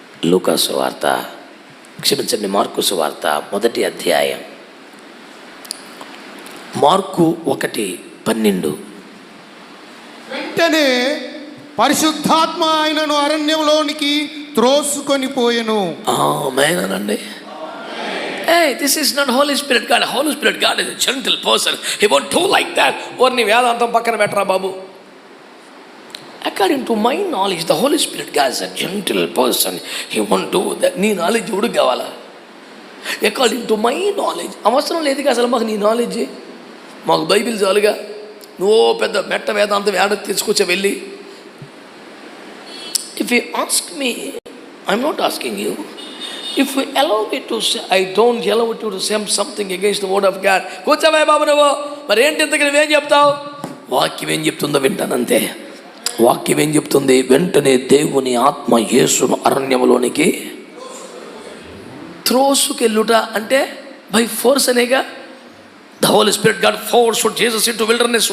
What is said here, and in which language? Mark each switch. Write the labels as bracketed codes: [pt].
[te] లూకా సువార్త, క్షమించండి, మార్కు సువార్త 1వ అధ్యాయం, మార్కు 1:12. వెంటనే పరిశుద్ధాత్మ ఆయనను అరణ్యంలోనికి త్రోసుకొని పోయెను. ఆమేనండి. [en] Hey, this is not Holy Spirit God. Holy Spirit God is a gentle person. He won't do like that. [te] నీ వేదాంతం పక్కన పెట్టరా బాబు. [en] According to my knowledge, the Holy Spirit God is a gentle person. He won't do that. [te] నీ knowledge ఉడుకు కావాలా? [en] According to my knowledge. [te] అవసరం లేదు అసలు మాకు నీ నాలెడ్జ్. మాకు బైబిల్ చాలుగా. నువ్వు పెద్ద మెట్ట వేదాంతం ఏడ తీసుకొచ్చా వెళ్ళి. [en] If you ask me, I'm not asking you. If you allow me to say, I don't allow you to say something against the word of God. [te] కూర్చోవే బాబు నువ్వు. మరి ఏంటి ఇంతకీ నువ్వేం చెప్తావు? వాక్యం ఏం చెప్తుందో వింటానంతే. వాక్యం ఏం చెప్తుంది? వెంటనే దేవుని ఆత్మ యేసును అరణ్యములోనికి త్రోసుకెళ్ళుట అంటే [en] by force [te] అనేగా. [en] The Holy Spirit God forced Jesus into wilderness.